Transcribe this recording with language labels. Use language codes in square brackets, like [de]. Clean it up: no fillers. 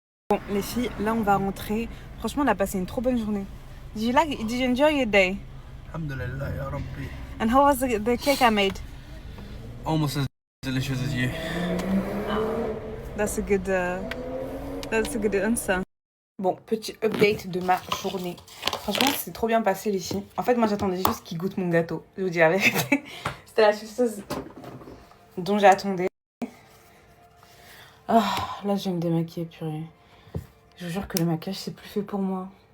[fr] Bon les filles, là on va rentrer. Franchement on a passé une trop bonne journée. [en] Did you enjoy your day? [ar] Alhamdulillah, ya Rabbi. [en] And how was the cake I made? Almost as delicious as you. That's a good answer. [fr] Bon, petit update de ma journée. Franchement, c'est trop bien passé ici. En fait, moi, j'attendais juste qu'il goûte mon gâteau. Je vous dis la vérité. C'était la chose dont j'attendais. Ah, là, je vais me démaquiller, purée. Je vous jure que le maquillage, c'est plus fait pour moi.